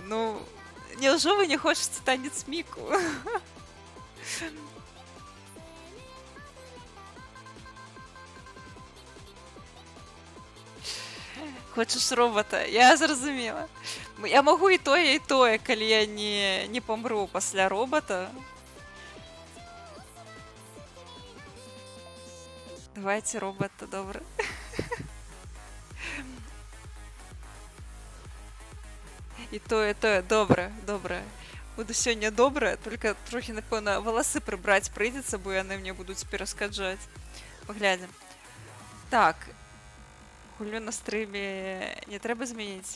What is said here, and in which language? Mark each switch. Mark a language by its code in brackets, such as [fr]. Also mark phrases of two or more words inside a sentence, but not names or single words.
[be] Ну, няўжо вы не хочаце танец Міку? Хочаш робота? Я зразумела. Я магу і тое, калі я не памру пасля робота. Давайте робота, добра. І тое, добра. Буду сёння добра, только трохі, напэўна, валасы прыбраць прыйдзецца, бо яны мне будуць перашкаджаць. Паглядзім. Так, гульню на стрыме не трэба змяніць?